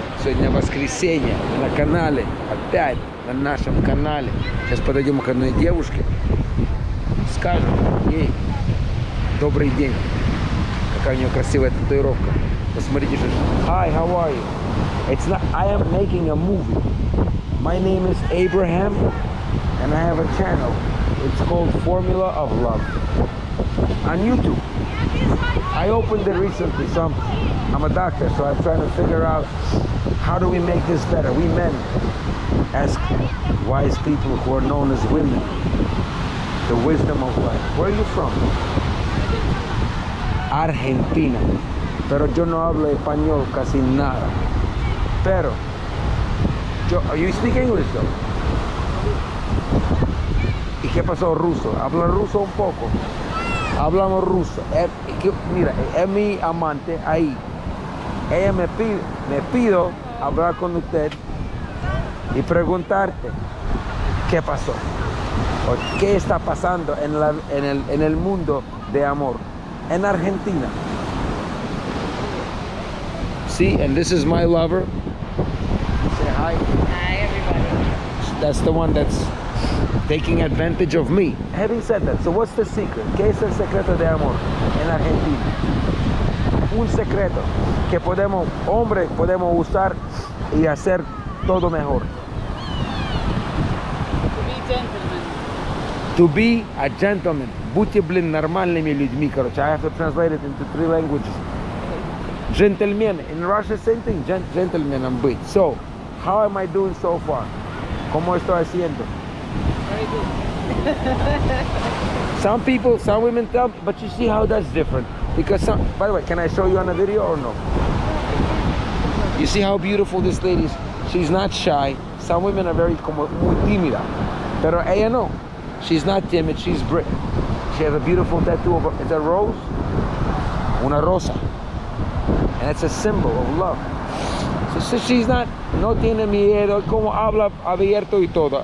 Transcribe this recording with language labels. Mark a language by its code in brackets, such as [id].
[ru] Сегодня воскресенье на канале, опять на нашем канале. Сейчас подойдем к одной девушке, скажем ей добрый день. Какая у нее красивая татуировка. Посмотрите, что... [en] Hi, how are you? It's not... I am making a movie. My name is Abraham, and I have a channel. It's called Formula of Love on YouTube. I opened it recently, so I'm a doctor, so I'm trying to figure out how do we make this better. We men ask wise people who are known as women the wisdom of life. Where are you from? Argentina. [es] Pero yo no hablo español casi nada. [en] Pero, you speak English though? [es] ¿Y qué pasó ruso? ¿Habla ruso un poco? Hablamos ruso. Mira, es mi amante ahí. Ella me pido hablar con usted y preguntarte qué pasó o qué está pasando en el mundo de amor en Argentina. [en] See, and this is my lover. Say hi. Hi, everybody. That's the one that's taking advantage of me. Having said that, so what's the secret? [es] ¿Qué es el secreto de amor en Argentina? Un secreto que hombres podemos usar y hacer todo mejor. [en] To be a gentleman. [ru] Будьте, блин, нормальными людьми, короче. [en] I have to translate it into 3 languages. Gentleman. In Russian, same thing. Gentleman and быть. So, how am I doing so far? [es] ¿Cómo estoy haciendo? [en] Very good. Some women tell me, but you see how that's different. Because by the way, can I show you on a video or no? You see how beautiful this lady is? She's not shy. Some women are very [es] como muy tímida. Pero ella no. [en] She's not timid, she's brave. She has a beautiful tattoo of it's a rose. [es] Una rosa. [en] And it's a symbol of love. So she's not, [es] no tiene miedo, como habla abierto y todo.